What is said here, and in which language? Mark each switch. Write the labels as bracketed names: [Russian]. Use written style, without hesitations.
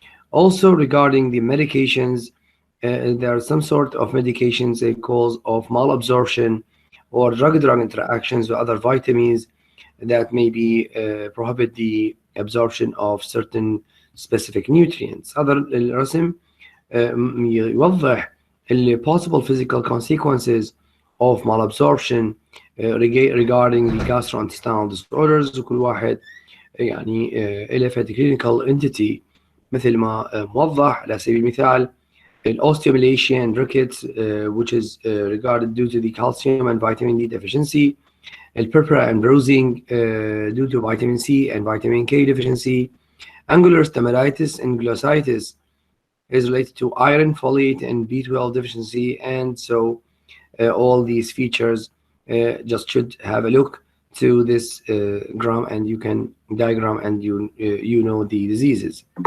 [English] Also regarding the medications, there are some sort of medications that cause of malabsorption or drug-drug interactions with other vitamins that may be prohibit the absorption of certain specific nutrients. [Arabic] هذا الرسم يوضح [English] the possible physical consequences of malabsorption regarding the gastrointestinal disorders. [Arabic] وكل واحد يعني له [English] clinical entity [Arabic] مثل ما موضح. على سبيل المثال [English] osteomalacia rickets which is regarded due to the calcium and vitamin D deficiency, purpura and bruising due to vitamin C and vitamin K deficiency, angular stomatitis and glossitis is related to iron, folate and B12 deficiency, and so all these features just should have a look to this diagram and you can diagram and you know the diseases.